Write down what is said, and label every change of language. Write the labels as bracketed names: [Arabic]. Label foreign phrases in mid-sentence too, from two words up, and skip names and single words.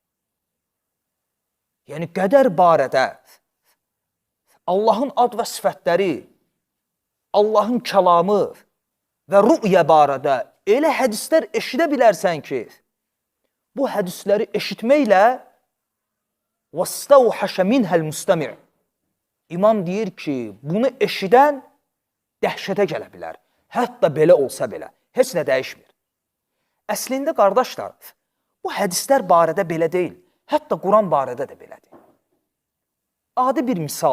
[Azerbaijani] Yəni, qədər barədə Allahın ad və sifətləri, Allahın kəlamı və rü'yə barədə elə hədislər eşidə bilərsən ki, bu hədisləri eşitməklə [Arabic] وَاسْتَوْحَشَ مِنْهَا الْمُسْتَمِعِ. [Azerbaijani] İmam deyir ki, bunu eşidən dəhşətə gələ bilər. Hətta belə olsa belə, heç nə dəyişmir. Əslində, qardaşlar, bu hədislər barədə belə deyil. Hətta Quran barədə də belədir. Adi bir misal.